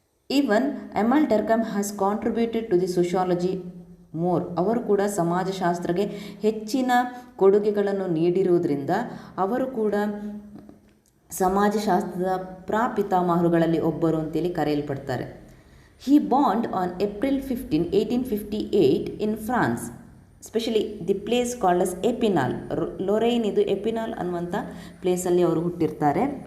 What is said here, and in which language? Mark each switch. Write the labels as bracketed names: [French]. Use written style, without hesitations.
[English] Even Emile Durkheim has contributed to the sociology more. [Kannada] ಅವರು ಕೂಡ ಸಮಾಜಶಾಸ್ತ್ರಕ್ಕೆ ಹೆಚ್ಚಿನ ಕೊಡುಗೆಗಳನ್ನು ನೀಡಿರುವುದರಿಂದ ಅವರು ಕೂಡ ಸಮಾಜಶಾಸ್ತ್ರದ ಪ್ರಾಪಿತಾಮಹರುಗಳಲ್ಲಿ ಒಬ್ಬರು ಅಂತೇಳಿ ಕರೆಯಲ್ಪಡ್ತಾರೆ. [English] He born on April 15, 1858 in France. Specially the place called as Epinal. [Kannada] Lorraine ಇದು ಎಪಿನಾಲ್ ಅನ್ನುವಂಥ ಪ್ಲೇಸಲ್ಲಿ ಅವರು ಹುಟ್ಟಿರ್ತಾರೆ.